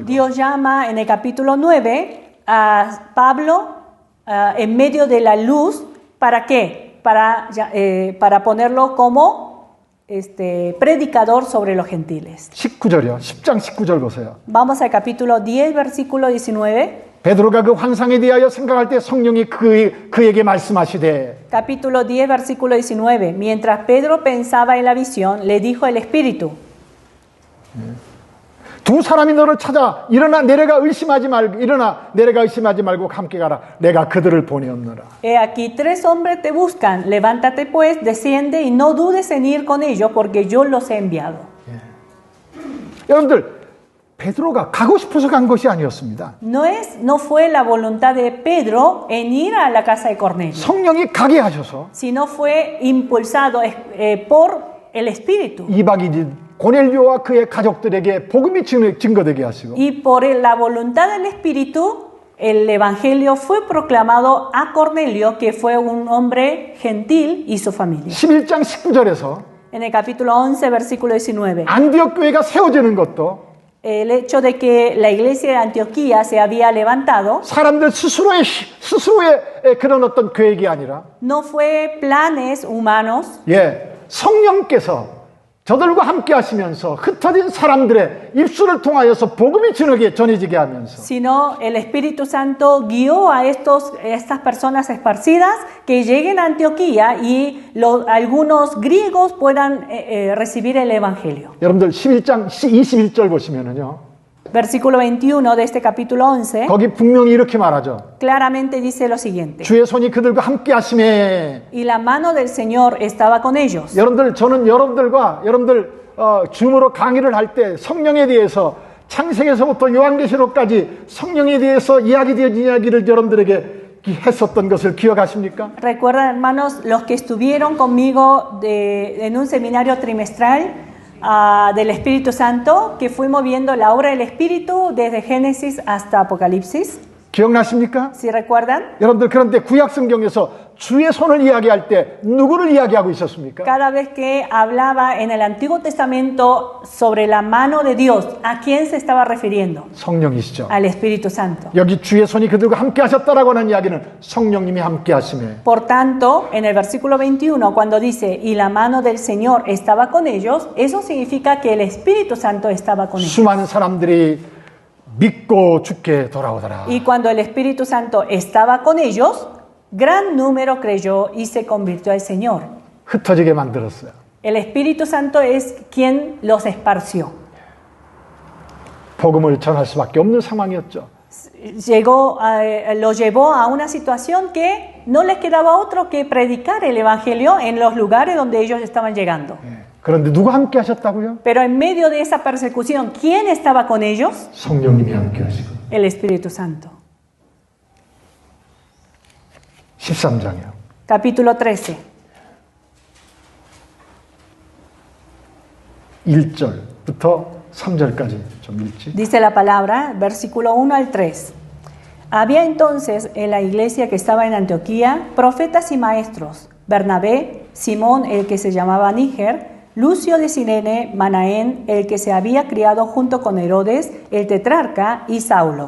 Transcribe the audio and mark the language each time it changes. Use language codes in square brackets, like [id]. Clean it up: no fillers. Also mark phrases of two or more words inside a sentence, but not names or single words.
[es] Dios llama en el capítulo 9 a Pablo en medio de la luz. ¿Para qué? Para ponerlo como predicador sobre los gentiles. [ko] 19절이요. 10장 19절 보세요. [es] Vamos al capítulo 10, versículo 19. [ko] 베드로가 그 환상에 대하여 생각할 때 성령이 그에게 말씀하시되. [es] Capítulo 10, versículo 19. Mientras Pedro pensaba en la visión, le dijo el Espíritu. [ko] 두 사람이 너를 찾아 일어나 내려가 의심하지 말고 함께 가라. 내가 그들을 보내었노라. [es] He aquí 3 hombres te buscan. Levántate pues, desciende y no dudes en ir con ellos, porque yo los he enviado. [ko] 여러분들 베드로가 가고 싶어서 간 것이 아니었습니다. [es] No fue la voluntad de Pedro en ir a la casa de Cornelio. [ko] 성령이 가게 하셔서 [es] Sino fue impulsado por el Espíritu. [ko] 이방인인 고넬료와 그의 가족들에게 복음이 증거되게 하시고 [es] Y por la voluntad del Espíritu, el Evangelio fue proclamado a Cornelio, que fue un hombre gentil, y su familia. [ko] 11장 19절에서 [es] En el capítulo 11, versículo 19. [ko] 안디옥 교회가 세워지는 것도 [es] El hecho de que la iglesia de Antioquía se había levantado [ko] 사람들 스스로의 그런 어떤 계획이 아니라 [es] no fue planes humanos, [ko] 성령께서 저들과 함께 하시면서 흩어진 사람들의 입술을 통하여서 복음이 전해지게 하면서 [es] sino el Espíritu Santo guió a estas personas esparcidas que lleguen a Antioquía y algunos griegos puedan recibir el Evangelio. [ko] 여러분들 11장 21절 보시면은요. [es] Versículo 21 de este capítulo 11. [ko] 거기 분명히 이렇게 말하죠. [es] Claramente dice lo siguiente. [ko] 주의 손이 그들과 함께 하심에. [es] Y la mano del Señor estaba con ellos. [ko] 여러분들 저는 여러분들 줌으로 강의를 할 때 성령에 대해서 창세기에서부터 요한계시록까지 성령에 대해서 이야기되어진 이야기를 여러분들에게 했었던 것을 기억하십니까? [es] Recuerdan, hermanos, los que estuvieron conmigo en un seminario trimestral del Espíritu Santo, que fuimos viendo la obra del Espíritu desde Génesis hasta Apocalipsis. [ko] 기억나십니까? [es] ¿Sí recuerdan? [ko] 여러분들 그런데 구약 성경에서 주의 손을 이야기할 때 누구를 이야기하고 있었습니까? [es] Cada vez que hablaba en el Antiguo Testamento sobre la mano de Dios, ¿a quién se estaba refiriendo? [ko] 성령이시죠. [es] Al Espíritu Santo. [ko] 여기 주의 손이 그들과 함께 하셨다라고 하는 이야기는 성령님이 함께 하심에 [es] Por tanto, en el versículo 21, cuando dice, y la mano del Señor estaba con ellos, eso significa que el Espíritu Santo estaba con ellos. [ko] 수많은 사람들이 믿고 죽게 돌아오더라. [es] Y cuando el Espíritu Santo estaba con ellos, gran número creyó y se convirtió al Señor. [ko] 흩어지게 만들었어요. [es] El Espíritu Santo es quien los esparció. [ko] 복음을 전할 수밖에 없는 상황이었죠. [es] Lo llevó a una situación que no les quedaba otro que predicar el Evangelio en los lugares donde ellos estaban llegando. [ko] 그런데 누가 함께 하셨다고요? [es] Pero en medio de esa persecución, ¿quién estaba con ellos? [ko] 성령님이 함께 하시고. [es] El Espíritu Santo. [ko] 13장이요. [es] Capítulo 13. [ko] 1절부터 3절까지 좀 읽지. [es] Dice la palabra, versículo 1 al 3. Había entonces en la iglesia que estaba en Antioquía profetas y maestros, Bernabé, Simón el que se llamaba Níger, Lucio de Cirene, Manaén el que se había criado junto con Herodes, el tetrarca, y Saulo.